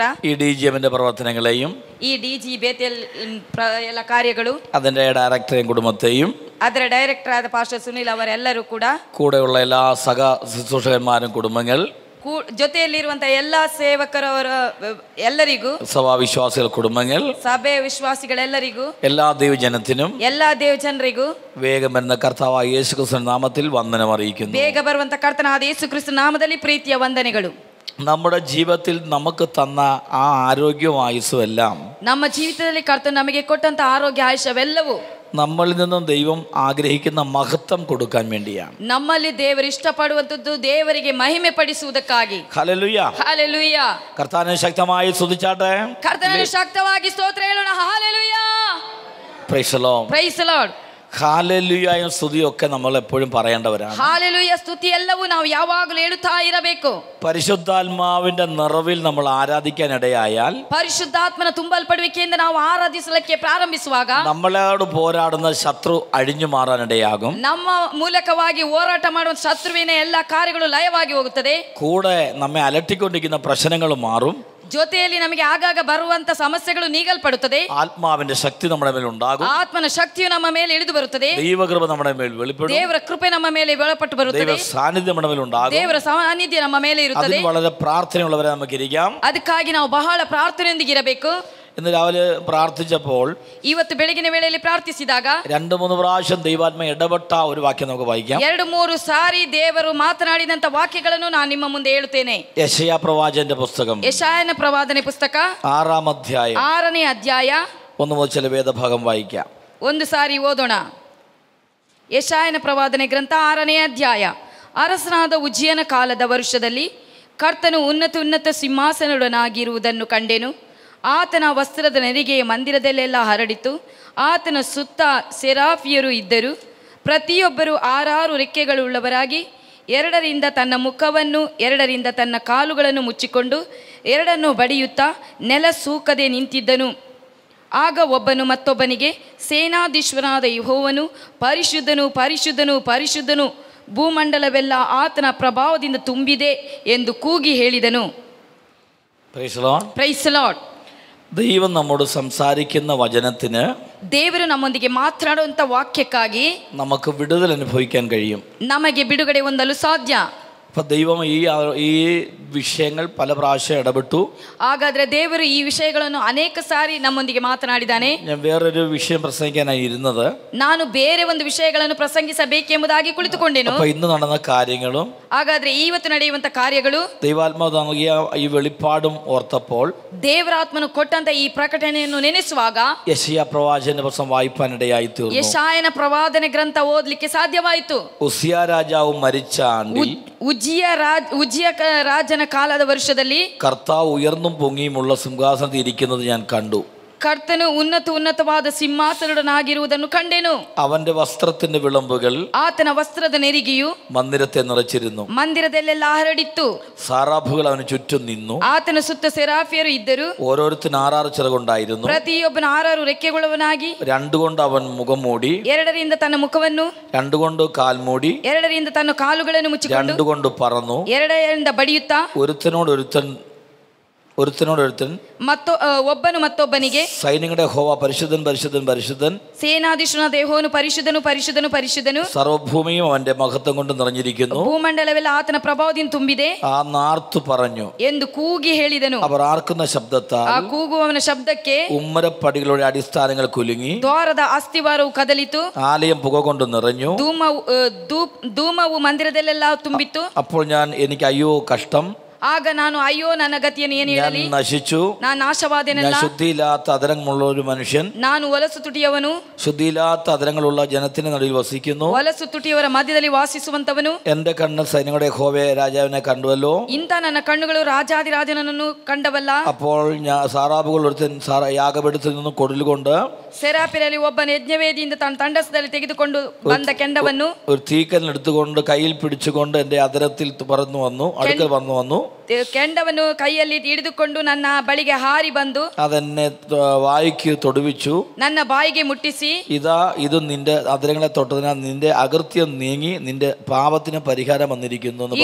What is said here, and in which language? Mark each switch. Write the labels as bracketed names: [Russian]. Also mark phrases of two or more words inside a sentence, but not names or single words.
[Malayalam] ഈ DGM-ന്റെ പ്രവർത്തനങ്ങളെയും [Kannada] ಈ DG ಬೇತೇಲ್ ಎಲ್ಲ ಕಾರ್ಯಗಳು, [Malayalam] അതിന്റെ ഡയറക്ടറെയും കുടുംബത്തെയും [Kannada] ಅದರ ಡೈರೆಕ್ಟರ್ ಆದ ಪಾಸ್ಟರ್ ಸುನಿಲ್ ಅವರೆಲ್ಲರೂ ಕೂಡ, [Malayalam] കൂടെയുള്ള എല്ലാ സഹ ശുശ്രൂഷകന്മാരും കുടുംബങ്ങൾ, [Kannada] ಜೊತೆಯಲ್ಲಿರುವಂತಹ ಎಲ್ಲಾ ಸೇವಕರವರ ಎಲ್ಲರಿಗೂ, [Malayalam] സഭാവിശ്വാസികൾ കുടുംബങ്ങൾ, [Kannada] ಸಭೆ ವಿಶ್ವಾಸಿಗಳೆಲ್ಲರಿಗೂ, [Malayalam] എല്ലാ ദൈവജനത്തിനും [Kannada] ಎಲ್ಲಾ ದೇವಜನರಿಗೂ [Malayalam] വേഗം വരുന്ന കർത്താവായ യേശുക്രിസ്തു നാമത്തിൽ വന്ദനം അറിയിക്കുന്നു. [Kannada] ಬೇಗ ಬರುವಂತ ಕರ್ತನಾದ ಯೇಸು ಕ್ರಿಸ್ತ ನಾಮದಲ್ಲಿ ಪ್ರೀತಿಯ ವಂದನೆಗಳು. [Malayalam] നമ്മുടെ ജീവിതത്തിൽ നമുക്ക് തന്ന ആ ആരോഗ്യവും ആയുസ്സും എല്ലാം, [Kannada] ನಮ್ಮ ಜೀವಿತದಲ್ಲಿ ಕರ್ತನು ನಮಗೆ ಕೊಟ್ಟಂತ ಆರೋಗ್ಯ ಆಯುಷ್ಯವೆಲ್ಲವೂ [Malayalam] നമ്മളിൽ നിന്നും ദൈവം ആഗ്രഹിക്കുന്ന മഹത്വം കൊടുക്കാൻ വേണ്ടിയാണ്. [Kannada] ನಮ್ಮಲ್ಲಿ ದೇವರು ಇಷ್ಟಪಡುವಂತದ್ದು ದೇವರಿಗೆ ಮಹಿಮೆ ಪಡಿಸುವುದಕ್ಕಾಗಿ. [Malayalam] ഹല്ലേലൂയ, [Kannada] ಹಲ್ಲೆಲೂಯ. [Malayalam] കർത്താവിനെ ശക്തമായി സ്തുതിച്ചാട്ടെ. [Kannada] ಕರ್ತನನ್ನು ಶಕ್ತವಾಗಿ ಸ್ತೋತ್ರ ಹೇಳೋಣ. ಹಲ್ಲೆಲೂಯ. [English] Praise the Lord. Praise the Lord. [Malayalam] ഹല്ലേലൂയയും സ്തുതിയും ഒക്കെ നമ്മൾ എപ്പോഴും പറയേണ്ടവരാണ്. [Kannada] ಹಾಲೆಲೂಯ ಸ್ತುತಿ ಎಲ್ಲವೂ ನಾವು ಯಾವಾಗಲೂ ಹೇಳುತ್ತಾ ಇರಬೇಕು. [Malayalam] പരിശുദ്ധാത്മാവിന്റെ നിറവിൽ നമ്മൾ ആരാധിക്കാൻ ഇടയായാൽ, [Kannada] ಪರಿಶುದ್ಧಾತ್ಮನ ತುಂಬಲ್ಪಡುವಿಕೆಯಿಂದ ನಾವು ಆರಾಧಿಸಲಿಕ್ಕೆ ಪ್ರಾರಂಭಿಸುವಾಗ [Malayalam] നമ്മളോട് പോരാടുന്ന ശത്രു അഴിഞ്ഞു മാറാനിടയാകും. [Kannada] ನಮ್ಮ ಮೂಲಕವಾಗಿ ಹೋರಾಟ ಮಾಡುವ ಶತ್ರುವಿನ ಎಲ್ಲ ಕಾರ್ಯಗಳು ಲಯವಾಗಿ ಹೋಗುತ್ತದೆ. [Malayalam] കൂടെ നമ്മെ അലട്ടിക്കൊണ്ടിരിക്കുന്ന പ്രശ്നങ്ങൾ മാറും. [Kannada] ಜೊತೆಯಲ್ಲಿ ನಮಗೆ ಆಗಾಗ ಬರುವಂತ ಸಮಸ್ಯೆಗಳು ನೀಗಲ್ಪಡುತ್ತದೆ. [Malayalam] ആത്മാവിന്റെ ശക്തി നമ്മുടെ മേൽ ഉണ്ടാകും. [Kannada] ಆತ್ಮನ ಶಕ್ತಿಯು ನಮ್ಮ ಮೇಲೆ ಇಳಿದು ಬರುತ್ತದೆ. [Malayalam] ദൈവകൃപ നമ്മുടെ മേൽ വെളിപ്പെടും. [Kannada] ದೇವರ ಕೃಪೆ ನಮ್ಮ ಮೇಲೆ ಬೆಳಪಟ್ಟು ಬರುತ್ತದೆ. [Malayalam] ദൈവ സാന്നിധ്യം നമ്മുടെ മേൽ ഉണ്ടാകും. [Kannada] ದೇವರ ಸಾನ್ನಿಧ್ಯ ನಮ್ಮ ಮೇಲೆ ಇರುತ್ತದೆ. [Malayalam] അതിന് വളരെ പ്രാർത്ഥനയുള്ളവരെ നമുക്ക് ഇരിക്കാം. [Kannada] ಅದಕ್ಕಾಗಿ ನಾವು ಬಹಳ ಪ್ರಾರ್ಥನೆಯೊಂದಿಗೆ ಇರಬೇಕು. [Malayalam] ഇന്ന് രാവിലെ പ്രാർത്ഥിച്ചപ്പോൾ, [Kannada] ಇವತ್ತು ಬೆಳಗಿನ ವೇಳೆಯಲ್ಲಿ ಪ್ರಾರ್ಥಿಸಿದಾಗ [Malayalam] 2-3 പ്രാവശ്യം ദൈവാത്മ ഇടപെട്ട ഒരു വാക്യം നമുക്ക് വായിക്കാം. [Kannada] 2-3 ಸಾರಿ ದೇವರು ಮಾತನಾಡಿದಂತ ವಾಕ್ಯಗಳನ್ನು ನಾನು ನಿಮ್ಮ ಮುಂದೆ ಹೇಳುತ್ತೇನೆ. [Malayalam] യെശയ്യാ പ്രവാചകന്റെ പുസ്തകം [Kannada] ಯೆಶಾಯನ ಪ್ರವಾದನೆ ಪುಸ್ತಕ [Malayalam] 6-ാം അധ്യായം [Kannada] 6ನೇ ಅಧ್ಯಾಯ [Malayalam] 1 മുതൽ ചില വേദഭാഗം വായിക്കാം. [Kannada] ಒಂದು ಸಾರಿ ಓದೋಣ. ಯೆಶಾಯನ ಪ್ರವಾದನೆ ಗ್ರಂಥ 6ನೇ ಅಧ್ಯಾಯ. ಅರಸನಾದ ಉಜ್ಜಿಯನ ಕಾಲದ ವರುಷದಲ್ಲಿ ಕರ್ತನು ಉನ್ನತ ಸಿಂಹಾಸನದೊಡನಾಗಿರುವುದನ್ನು ಕಂಡೆನು. ಆತನ ವಸ್ತ್ರದ ನೆರಿಗೆಯ ಮಂದಿರದಲ್ಲೆಲ್ಲ ಹರಡಿತು. ಆತನ ಸುತ್ತ ಸೆರಾಫಿಯರು ಇದ್ದರು. ಪ್ರತಿಯೊಬ್ಬರು 6 ರೆಕ್ಕೆಗಳುಳ್ಳವರಾಗಿ 2ರಿಂದ ತನ್ನ ಮುಖವನ್ನು 2ರಿಂದ ತನ್ನ ಕಾಲುಗಳನ್ನು ಮುಚ್ಚಿಕೊಂಡು 2 ಬಡಿಯುತ್ತಾ ನೆಲ ಸೂಕದೆ ನಿಂತಿದ್ದನು. ಆಗ ಒಬ್ಬನು ಮತ್ತೊಬ್ಬನಿಗೆ, ಸೇನಾಧೀಶ್ವರನಾದ ಯೆಹೋವನು ಪರಿಶುದ್ಧನು ಪರಿಶುದ್ಧನು ಪರಿಶುದ್ಧನು, ಭೂಮಂಡಲವೆಲ್ಲ ಆತನ ಪ್ರಭಾವದಿಂದ ತುಂಬಿದೆ ಎಂದು ಕೂಗಿ ಹೇಳಿದನು. [English] Praise the Lord. Praise the Lord. [Malayalam] ദൈവം നമ്മോട് സംസാരിക്കുന്ന വചനത്തിന് [Kannada] ದೇವರು ನಮ್ಮೊಂದಿಗೆ ಮಾತನಾಡುವಂತ ವಾಕ್ಯಕ್ಕಾಗಿ [Malayalam] നമുക്ക് വിടുതൽ അനുഭവിക്കാൻ കഴിയും. [Kannada] ನಮಗೆ ಬಿಡುಗಡೆ ಹೊಂದಲು ಸಾಧ್ಯ. [Malayalam] അപ്പം ദൈവം ഈ വിഷയങ്ങൾ പല പ്രാവശ്യം ഇടപെട്ടു. [Kannada] ಹಾಗಾದ್ರೆ ದೇವರು ಈ ವಿಷಯಗಳನ್ನು ಅನೇಕ ಸಾರಿ ನಮ್ಮೊಂದಿಗೆ ಮಾತನಾಡಿದ್ದಾನೆ. [Malayalam] ഞാൻ വേറൊരു വിഷയം പ്രസംഗിക്കാനായി ഇരുന്നത്. [Kannada] ನಾನು ಬೇರೆ ಒಂದು ವಿಷಯಗಳನ್ನು ಪ್ರಸಂಗಿಸಬೇಕೆಂಬುದಾಗಿ ಕುಳಿತುಕೊಂಡೆನು. [Malayalam] അപ്പൊ ഇന്ന് നടന്ന കാര്യങ്ങളും [Kannada] ಹಾಗಾದ್ರೆ ಇವತ್ತು ನಡೆಯುವಂತ ಕಾರ್ಯಗಳು, [Malayalam] ദൈവാത്മാവ് നൽകിയ ഈ വെളിപ്പാടും ഓർത്തപ്പോൾ [Kannada] ದೇವರಾತ್ಮನು ಕೊಟ್ಟಂತ ಈ ಪ್ರಕಟಣೆಯನ್ನು ನೆನೆಸುವಾಗ [Malayalam] യെശയ്യാ പ്രവാചകന്റെ പുസ്തകം വായിപ്പാനിടയായി തീർന്നു. [Kannada] ಯೆಶಾಯನ ಪ್ರವಾದನೆ ಗ್ರಂಥ ಓದಲಿಕ್ಕೆ ಸಾಧ್ಯವಾಯಿತು. [Malayalam] ഉസിയാ രാജാവ് മരിച്ച ആണ്ടിൽ [Kannada] ಉಜ್ಜಿಯ ರಾಜನ ಕಾಲದ ವರ್ಷದಲ್ಲಿ [Malayalam] കർത്താവ് ഉയർന്നും പൊങ്ങിയുമുള്ള സിംഹാസനത്തിൽ ഇരിക്കുന്നത് ഞാൻ കണ്ടു. [Kannada] ಕರ್ತನು ಉನ್ನತವಾದ ಸಿಂಹಾಸನನಾಗಿರುವುದನ್ನು ಕಂಡೆನು. [Malayalam] അവന്റെ വസ്ത്രത്തിന്റെ വിളമ്പുകൾ, [Kannada] ಆತನ ವಸ್ತ್ರದ ನೆರಿಗೆಯು [Malayalam] മന്ദിരത്തെ നിറച്ചിരുന്നു. [Kannada] ಮಂದಿರದಲ್ಲೆಲ್ಲ ಹರಡಿತ್ತು. [Malayalam] സാറാഫുകൾ അവന് ചുറ്റും നിന്നു. [Kannada] ಆತನ ಸುತ್ತ ಸೆರಾಫಿಯರು ಇದ್ದರು. [Malayalam] ഓരോരുത്തരും 6 ചിറകുണ്ടായിരുന്നു. [Kannada] ಪ್ರತಿಯೊಬ್ಬನ 6 ರೆಕ್ಕೆಗುಳ್ಳವನಾಗಿ, [Malayalam] 2 കൊണ്ട് അവൻ മുഖം മൂടി, [Kannada] 2ರಿಂದ ತನ್ನ ಮುಖವನ್ನು, [Malayalam] 2 കൊണ്ട് കാൽ മൂടി, [Kannada] 2ರಿಂದ ತನ್ನ ಕಾಲುಗಳನ್ನು ಮುಚ್ಚಿಕೊಂಡು, [Malayalam] 2 കൊണ്ട് പറന്നു, [Kannada] 2ರಿಂದ ಬಡಿಯುತ್ತಾ, [Malayalam] ഒരുത്തനോടൊരുത്തൻ [Kannada] ಒಬ್ಬನು ಮತ್ತೊಬ್ಬನಿಗೆ, [Malayalam] സൈന്യങ്ങളുടെ യഹോവ പരിശുദ്ധൻ പരിശുദ്ധൻ പരിശുദ്ധൻ, [Kannada] ಸೇನಾಧೀಶನಾದ ಯೆಹೋವನು ಪರಿಶುದ್ಧನು ಪರಿಶುದ್ಧನು ಪರಿಶುದ್ಧನು, [Malayalam] സർവ്വഭൂമിയും അവന്റെ മഹത്വം കൊണ്ട് നിറഞ്ഞിരിക്കുന്നു, [Kannada] ಭೂಮಂಡಲವೆಲ್ಲ ಆತನ ಪ್ರಭಾವದಿಂದ ತುಂಬಿದೆ [Malayalam] ആ നാർത്തു പറഞ്ഞു [Kannada] ಎಂದು ಕೂಗಿ ಹೇಳಿದನು. [Malayalam] അവർ ആർക്കുന്ന ശബ്ദത്താൽ [Kannada] ಆ ಕೂಗುವವನ ಶಬ್ದಕ್ಕೆ [Malayalam] ഉമ്മരപ്പടികളുടെ അടിസ്ഥാനങ്ങൾ കുലുങ്ങി, [Kannada] ದ್ವಾರದ ಅಸ್ತಿವಾರವು ಕದಲಿತು, [Malayalam] ആലയം പുക കൊണ്ട് നിറഞ്ഞു, [Kannada] ಧೂಮವು ಮಂದಿರದಲ್ಲೆಲ್ಲ ತುಂಬಿತ್ತು. [Malayalam] അപ്പോൾ എനിക്ക് അയ്യോ കഷ്ടം, [Kannada] ಆಗ ನಾನು ಅಯ್ಯೋ ನನ್ನ ಗತಿಯನ್ನು ಏನು ಹೇಳಲಿ, [Malayalam] നശിച്ചു, [Kannada] ನಾನು ನಾಶವಾದೆನಲ್ಲ, [Malayalam] ഞാൻ ശുദ്ധിയില്ലാത്ത അതരങ്ങളുള്ള ഒരു മനുഷ്യൻ, [Kannada] ನಾನು ಹೊಲಸು ತುಟಿಯವನು, [Malayalam] ശുദ്ധിയില്ലാത്ത അതരങ്ങളുള്ള ജനത്തിന്റെ നടുവിൽ വസിക്കുന്നു, [Kannada] ಹೊಲಸು ತುಟಿಯವರ ಮಧ್ಯದಲ್ಲಿ ವಾಸಿಸುವಂತವನು, [Malayalam] എന്റെ കണ്ണ് സൈന്യങ്ങളുടെ യഹോവേ രാജാവിനെ കണ്ടുവല്ലോ, [Kannada] ಇಂಥ ನನ್ನ ಕಣ್ಣುಗಳು ರಾಜಾದಿರಾಜನನ್ನು ಕಂಡವಲ್ಲ. [Malayalam] അപ്പോൾ സാറാബുകൾ ഒരുത്തൻ യാഗപീഠത്തിൽ നിന്നും കൊടലുകൊണ്ട്, [Kannada] ಸೆರಾಫಿರಲ್ಲಿ ಒಬ್ಬನ ಯಜ್ಞವೇದಿಯಿಂದ ತನ್ನ ತಂಡಸದಲ್ಲಿ ತೆಗೆದುಕೊಂಡು ಬಂದ ಕೆಂಡವನ್ನು [Malayalam] ഒരു തീക്കല്ല് എടുത്തുകൊണ്ട് കയ്യിൽ പിടിച്ചുകൊണ്ട് എന്റെ അതരത്തിൽ പറന്നു വന്നു, അടുക്കൽ വന്നു, [Kannada] ಕೆಂಡವನ್ನು ಕೈಯಲ್ಲಿ ಹಿಡಿದುಕೊಂಡು ನನ್ನ ಬಳಿಗೆ ಹಾರಿ ಬಂದು [Malayalam] അതെന്നെ വായ്ക്ക് തൊടുവിച്ചു, [Kannada] ನನ್ನ ಬಾಯಿಗೆ ಮುಟ್ಟಿಸಿ, [Malayalam] ഇത് നിന്റെ അതരങ്ങളെ തൊട്ടതിനാൽ നിന്റെ അകൃത്യം നീങ്ങി നിന്റെ പാപത്തിന് പരിഹാരം വന്നിരിക്കുന്നു എന്ന്